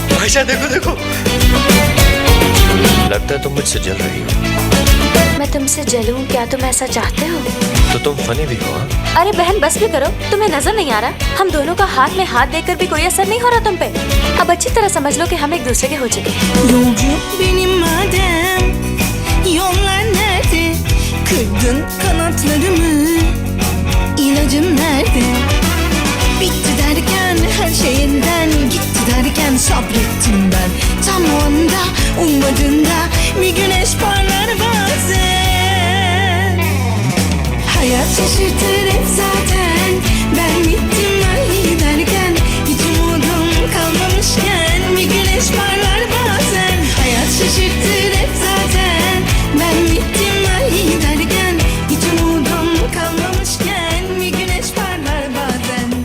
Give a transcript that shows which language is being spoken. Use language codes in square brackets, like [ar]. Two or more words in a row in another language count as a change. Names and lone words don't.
[hi] आयशा देखो देखो, लगता है तुम मुझसे जल रही हो। मैं तुमसे जलूं क्या? तुम ऐसा चाहते हो? तो तुम फनी भी हो। हाँ? अरे बहन बस भी करो, तुम्हें नजर नहीं आ रहा? हम दोनों का हाथ में हाथ देकर भी कोई असर नहीं हो रहा तुम पे। अब अच्छी तरह समझ लो कि हम एक दूसरे के हो चुके हैं। [tr] Yolcu benim madem, yollar nerede? Kırdın kanatlarımı, ilacım nerede? Bitti derken her şey elinden gitti derken sabrettim ben. Tam o anda ummadığında bir güneş parlar bazen. Hayat şaşırtır hep zaten. Ben bittim ay derken hiç umudum kalmamışken bir güneş parlar bazen. Hayat şaşırtır hep zaten. Ben bittim ay derken hiç umudum kalmamışken bir güneş parlar bazen.